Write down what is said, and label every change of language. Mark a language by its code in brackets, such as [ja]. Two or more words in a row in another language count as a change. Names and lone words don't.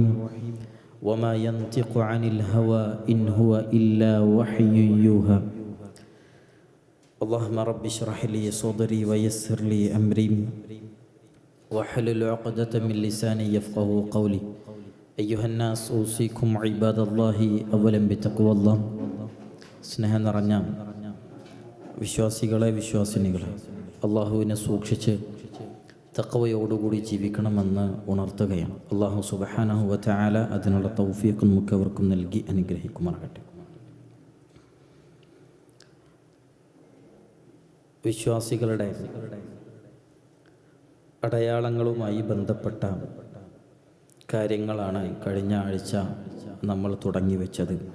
[ar] وما ينطق عن الهوى إن هو إلا وحي يوحى. اللهم رب اشرح لي صدري ويسر لي أمري واحلل عقدة من لساني يفقه قولي. أيها الناس أوصيكم عباد الله أولا بتقوى الله. [ml] സ്നേഹം നിറഞ്ഞ വിശ്വാസികളെ വിശ്വാസിനികളെ, അള്ളാഹുവിനെ സൂക്ഷിച്ച് തഖ്വയോടുകൂടി ജീവിക്കണമെന്ന് ഉണർത്തുകയാണ്. [ar] الله سبحانه و تعالى [ml] അതിനുള്ള തൗഫീഖ് നമുക്കവർക്കും നൽകി അനുഗ്രഹിക്കുമാറാകട്ടെ. വിശ്വാസികളുടെ അടയാളങ്ങളുമായി ബന്ധപ്പെട്ട കാര്യങ്ങളാണ് കഴിഞ്ഞ ആഴ്ച നമ്മൾ തുടങ്ങി വെച്ചത്.